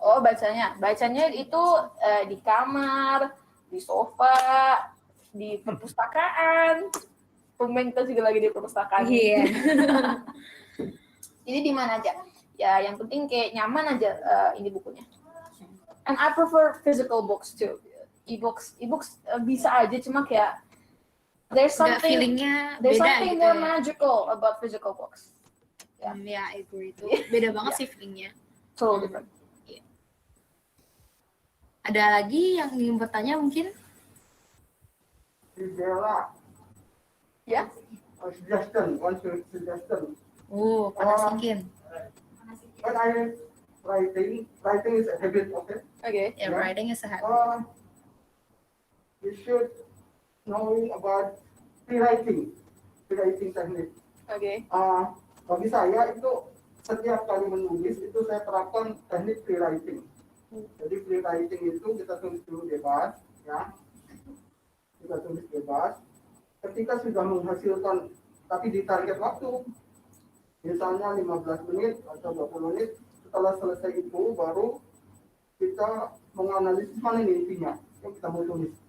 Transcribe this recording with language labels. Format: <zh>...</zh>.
<id>Oh bacanya itu di kamar, di sofa, di perpustakaan. Tumben kita juga lagi di perpustakaan. Iya. Jadi di mana aja? Ya yang penting kayak nyaman aja ini bukunya.</id> <en>And I prefer physical books too.</en> <id>E-books bisa aja, cuma kayak</id> <en>there's something more magical about physical books. Ya, I agree itu.</en> <id>Beda banget sih feelingnya.</id> <en>Totally different.</en> <id>Ada lagi yang ingin bertanya mungkin? Fidela. Ya.</id> <en>One suggestion.</en> <id>Panas dingin.</id> <en>When I writing is a habit, okay? Okay. Yeah, writing is a habit. You should know about rewriting technique. Okay.</en> <id>Bagi saya itu setiap kali menulis itu saya terapkan teknik rewriting. Jadi rewriting itu kita tulis dulu bebas, ya. Kita tulis bebas. Ketika sudah menghasilkan, tapi di target waktu, misalnya 15 menit atau 20 menit, setelah selesai itu baru kita menganalisis mana ini intinya yang kita mau tulis.</id>